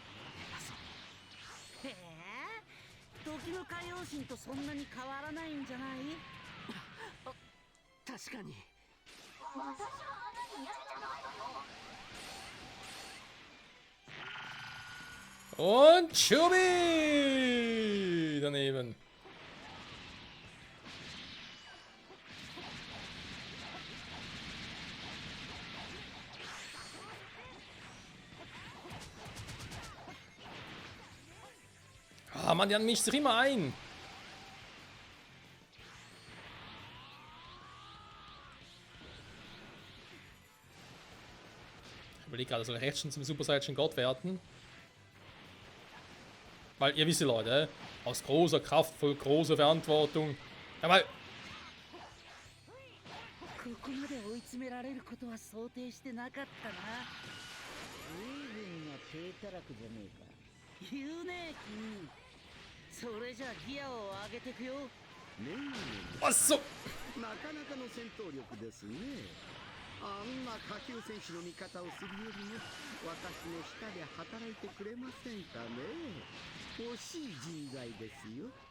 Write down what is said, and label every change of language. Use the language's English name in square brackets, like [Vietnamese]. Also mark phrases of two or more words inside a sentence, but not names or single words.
[Japanese] へえ、時の海王神とそんなに変わらないんじゃない？確かに。私はあなたにやるじゃないのよ。 [German] Und Chubby! Daneben. Ah, Mann, die mischt sich immer ein. Ich überlege gerade, soll rechts schon zum Super Saiyan Gott werden? Weil ihr wisst, Leute, aus großer Kraft, voll großer Verantwortung. Ja, mal. [Japanese] ここまで追い詰められることは想定してなかったな。随分な低たらくじゃねえか。言うねえ君。それじゃギアを上げてくよ。ねえ、 [German] Was so? [Japanese] なかなかの戦闘力ですね。 あんな下級選手の味方をするよりも私の下で働いてくれませんかね。欲しい人材ですよ。